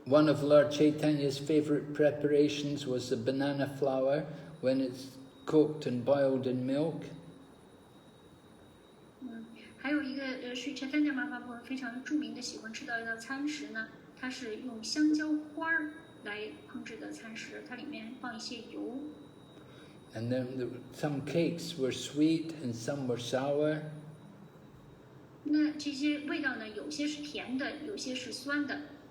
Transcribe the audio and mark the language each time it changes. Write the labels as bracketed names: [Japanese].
[English] One of Lord Chaitanya's favorite preparations was the banana flour when it's cooked and boiled in milk. [Chinese] 还有一个是 Caitanya Caritamrta 非常著名的喜欢吃到一道餐食呢，它是用香蕉花来烹制的餐食，它里面放一些油。 [English] And then some cakes were sweet and some were sour. [Chinese] 那这些味道呢，有些是甜的，有些是酸的。